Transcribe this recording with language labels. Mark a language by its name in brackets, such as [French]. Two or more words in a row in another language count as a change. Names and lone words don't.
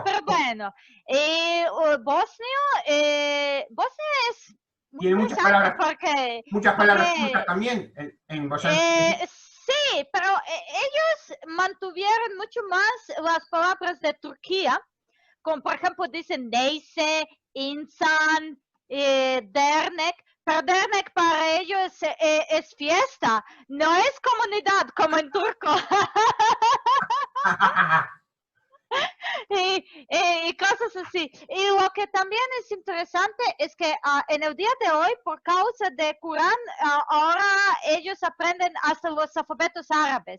[Spanish] Pero bueno, Bosnia es muy tiene muchas palabras, porque juntas también en boyansky. Sí, pero ellos mantuvieron mucho más las palabras de Turquía, como por ejemplo dicen [Turkish] neyse, insan, dernek, [Spanish] pero dernek para ellos es fiesta, no es comunidad como en turco. y cosas así. Y lo que también es interesante es que en el día de hoy, por causa de Corán, ahora ellos aprenden hasta los alfabetos árabes.